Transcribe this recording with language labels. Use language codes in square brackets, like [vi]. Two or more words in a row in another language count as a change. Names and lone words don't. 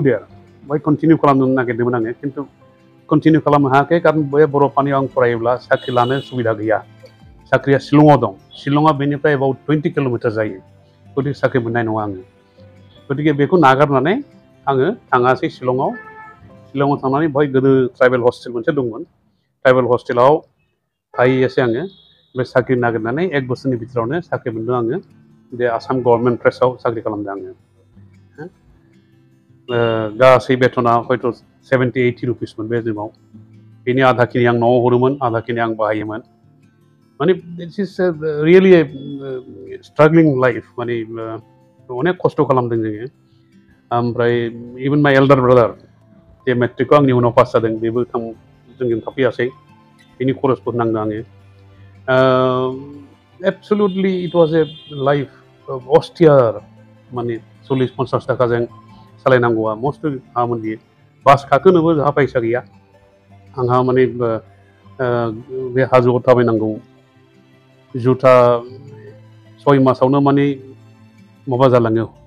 [brx] देयार बहाय कन्टिनिउ खालामनो नागिरदोंमोन आङो खिन्थु कन्टिनिउ खालामनो हायाखै खारन बे बर'फानियाव आं फरायोब्ला साख्रि लानो सुबिदा गैया साख्रिया शिलंआव दं शिलंआ बेनिफ्राय [en] about 20 kilometre [brx] जायो गतिके साख्रि मोननाय नङा आङो गतिके बेखौ नागारनानै आङो थाङासै शिलंआव थांनानै बहाय गोदो [en] tribal hostel [brx] मोनसे दंमोन [en] tribal hostel [brx] थाहैयासै आङो बे साख्रि नागिरनानै 1 बोसोरनि भितरावनो साख्रि मोनदों आङो बे आसाम गभर्नमेन्ट प्रेसआव साख्रि खालामदों आङो गासै बेथना हयथ' 70-80 रुपिसमोन बे समाव बेनि आधाखिनि आं न'आव हरोमोन आधाखिनि आं बाहायोमोन माने [en] this is really struggling life [brx] माने अनेक खस्थ' खालामदों जोङो ओमफ्राय [en] even my elder brother [brx] जे मेट्रिकखौ आंनि उनाव पास जादों बेबो जोंजों थाफैयासै बेनि खरसबो होनांदों आङो [en] absolutely it was a life austere [brx] माने 40-50 थाखाजों सालायनांगौआ मस्त मामोन बियो बास गाखोनोबो जोंहा फैसा गैया आंहा माने बे हाजोआव थाबायनांगौ जुथा 6 मासावनो माने माबा जालाङो